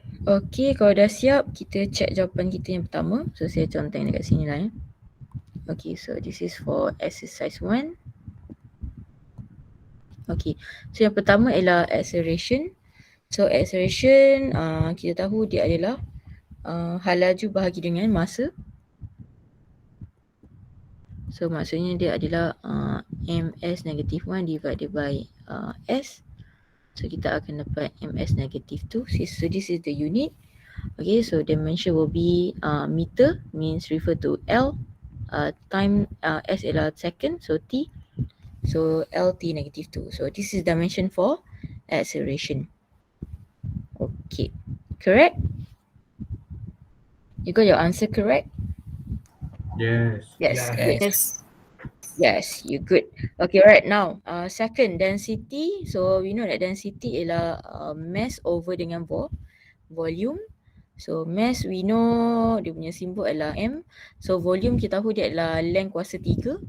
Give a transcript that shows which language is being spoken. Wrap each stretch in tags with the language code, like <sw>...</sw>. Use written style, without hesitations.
<ms>Okay, kalau dah siap, kita check jawapan kita yang pertama. So, saya contohin dekat sini lah ya.</ms> <en>Okay, so this is for exercise 1.</en> <ms>Okay, so yang pertama ialah acceleration. So, acceleration kita tahu dia adalah hal laju bahagi dengan masa. So, maksudnya dia adalah ms negative 1</ms> <en>divided by s.</en> <ms>So kita akan dapat ms negative 2.</ms> <en>So this is the unit. Okay, so dimension will be meter, means refer to L.</en> <ms>Time s adalah second, so t.</ms> <en>So lt negative 2. So this is dimension for acceleration. Okay, correct? You got your answer correct? Yes. Yes. Yes. Yes, you good. Okay, right now, second density. So we know that density ialah mass over dengan volume. So mass we know</en> <ms>dia punya simbol adalah M. So volume kita tahu dia adalah length kuasa 3.</ms>